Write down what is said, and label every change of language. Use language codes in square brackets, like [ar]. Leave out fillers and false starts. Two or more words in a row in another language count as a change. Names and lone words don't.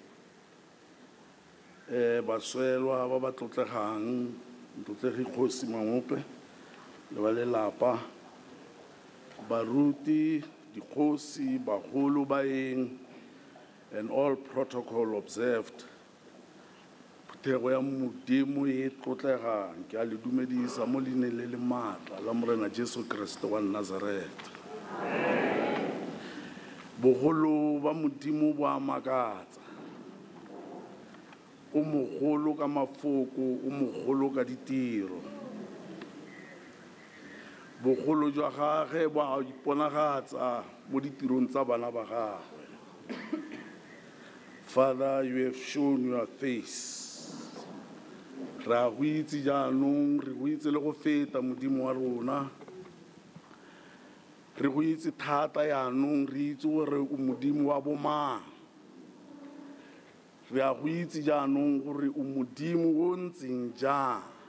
[tn] baswelwa ba ba tlotlegang motlotlegi Kgosi Mangope le ba lelapa baruti dikgosi bagolo baeng [en] and all protocol observed [tn] phutego ya modimo e tlotlegang ke a le dumedisa mo leineng le le maatla la morena Jesu Kriste wa Nazareth. Bogolo ba modimo bo a makatsa o mogolo ka mafoko o mogolo ka ditiro bogolo jwa gagwe bo a iponagatsa mo ditirong tsa bana ba gagwe. [en] Father, you have shown your face. [tn] Ra go itse jaanong re go itse le go feta modimo wa rona. Re go itse thata yaanong re itse gore o modimo wa bomang. Re a go itse jaanong gore o modimo o ntseng jang.